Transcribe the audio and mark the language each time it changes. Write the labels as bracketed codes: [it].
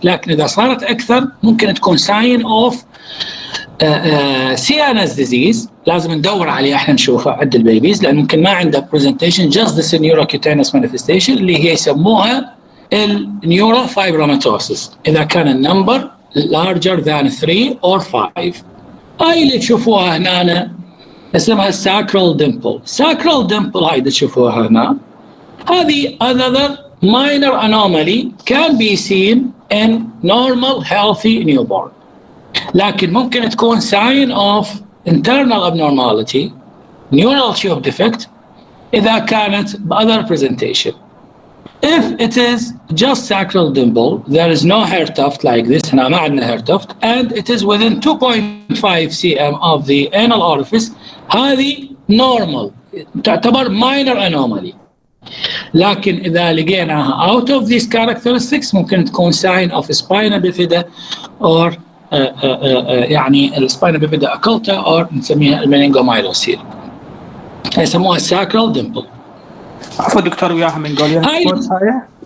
[ar] لكن إذا صارت أكثر ممكن تكون [en] sign of CNS disease، [ar] لازم ندور عليه احنا نشوفه عند البيبيز، لان ممكن ما عنده presentation [en] just this neurocutaneous manifestation [ar] اللي هي يسموها النيوروفايبروماتوسيس اذا كان النمبر [en] larger than 3 or 5. [ar] هاي اللي تشوفوها هنا اسمها sacral dimple. [en] Sacral dimple [ar] هاي اللي تشوفوها هنا هذه [en] another minor anomaly can be seen in normal healthy newborn، [ar] لكن ممكن تكون [en] sign of internal abnormality neural tube defect إذا كانت other presentation. If it is just sacral dimple, there is no hair tuft like this، [ar] هنا ما عندنا [en] hair tuft and it is within 2.5 cm of the anal orifice، [ar] هذه [en] normal تعتبر minor anomaly. [ar] لكن إذا لقيناها [en] out of these characteristics [ar] ممكن تكون [en] sign of spina bifida or [ar] يعني السباينا بيفيدا أكلتا أو نسميها المينينجومايلوسيل، يسموها sacral dimple. عفوا دكتور وياها منغوليان سبوت هاي؟